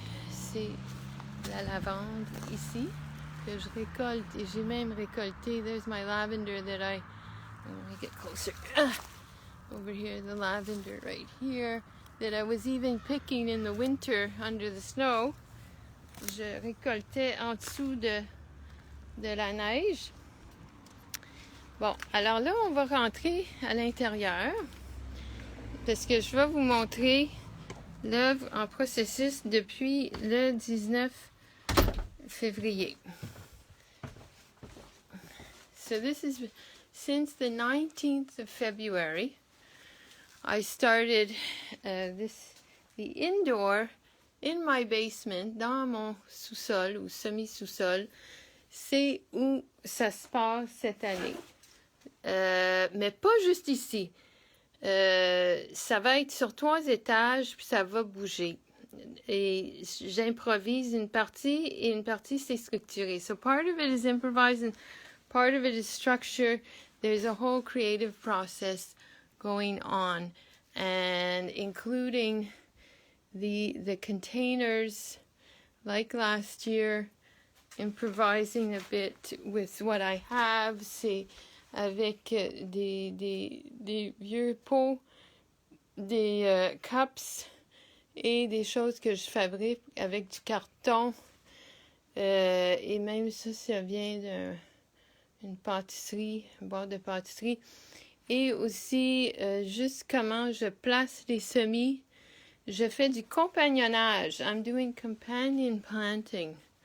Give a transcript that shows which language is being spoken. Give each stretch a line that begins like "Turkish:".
French: C'est la lavande ici que je récolte et j'ai même récolté.
English: There's my lavender that let me get closer. Over here, the lavender right here that I was even picking in the winter under the snow.
French: Je récoltais en dessous de la neige. Bon, alors là, on va rentrer à l'intérieur parce que je vais vous montrer l'œuvre en processus depuis le 19 février.
English: So this is since the 19th of February. I started the indoor in my basement,
French: dans mon sous-sol ou semi-sous-sol. C'est où ça se passe cette année. Mais pas juste ici. Ça va être sur 3 étages, puis ça va bouger. Et j'improvise une partie, et une partie c'est structuré.
English: So part of it is improvised, and part of it is structure. There's a whole creative process going on, and including the containers, like last year, improvising a bit with what I have.
French: C'est avec des vieux pots, des cups et des choses que je fabrique avec du carton. Et même ça vient d'une pâtisserie, une boîte de pâtisserie. Et aussi, juste comment je place les semis. Je fais du compagnonnage.
English: I'm doing companion planting.